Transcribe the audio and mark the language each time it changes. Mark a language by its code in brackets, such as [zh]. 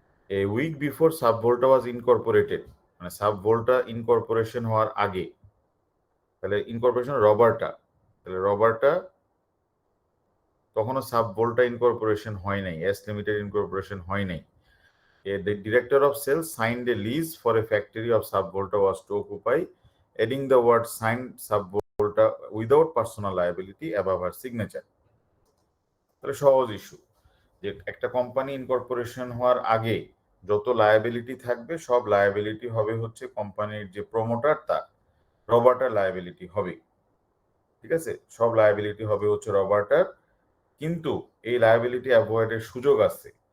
[en] a week before Subvolta was incorporated, [bn] মানে সাবভোল্টা incorporation হওয়ার আগে, তাহলে ইনকর্পোরেশন রবার্টা, তাহলে রবার্টা তখনও সাবভোল্টা ইনকর্পোরেশন হয় নাই, এস লিমিটেড ইনকর্পোরেশন হয় নাই। [en] The director of sales signed a lease for a factory of Subvolta was to occupy, adding the word signed Subvolta without personal liability above her signature. [bn] তাহলে সহজ issue, যে একটা company incorporation হওয়ার আগে যত liability থাকবে সব লায়াবিলিটি হবে হচ্ছে কোম্পানির যে প্রমোটার, তার রবার্টার লায়াবিলিটি হবে। ঠিক আছে, সব লায়াবিলিটি হবে হচ্ছে রবার্টার, কিন্তু এই লায়াবিলিটি অ্যাভয়েডের সুযোগ আছে